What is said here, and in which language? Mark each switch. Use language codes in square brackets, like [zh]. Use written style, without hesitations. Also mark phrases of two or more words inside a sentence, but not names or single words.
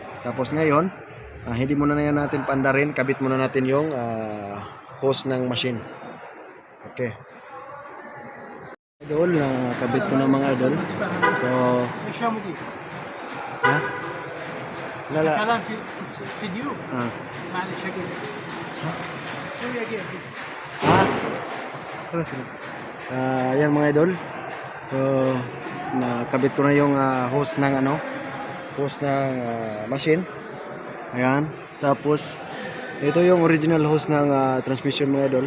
[tl] Tapos ngayon, hindi muna na yan natin pandarin. Kabit muna natin yung hose ng machine. Okay. Idol, kabit ko na mga idol. So, ha? Lala. [ar] كلام في فيديو معلش اقول سوي اجي [tl] Yan mga idol. So, nakabit ko na yung hose ng machine. Ayan. Tapos ito yung original hose ng transmission mga idol.